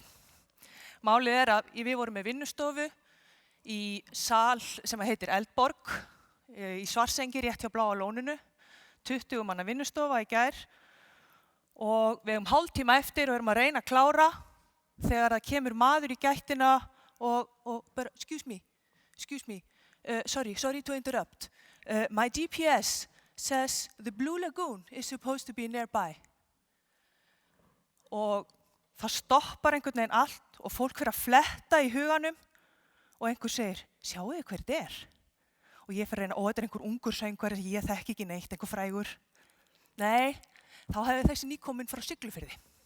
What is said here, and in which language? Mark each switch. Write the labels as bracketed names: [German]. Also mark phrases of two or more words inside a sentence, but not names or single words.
[Icelandic] Málið að við vorum með vinnustofu í sal sem heitir Eldborg í Svartsengi rétt hjá Bláa lóninu, 20 manna vinnustofa í gær og við höfum hálftíma eftir og erum að reyna að klára þegar það kemur maður í gættina og bara, [English] excuse me, sorry to interrupt. My GPS says the Blue Lagoon is supposed to be nearby. [Icelandic] Og það stoppar einhvern veginn allt og fólk fyrir að fletta í huganum og einhver segir, sjáu þið hver þetta er? Og ég fyrir að reyna, þetta er einhver ungur söngvari sem ég þekki ekki neitt, einhver frægur. Nei, þá hefði þessi nýkominn frá Siglufirði.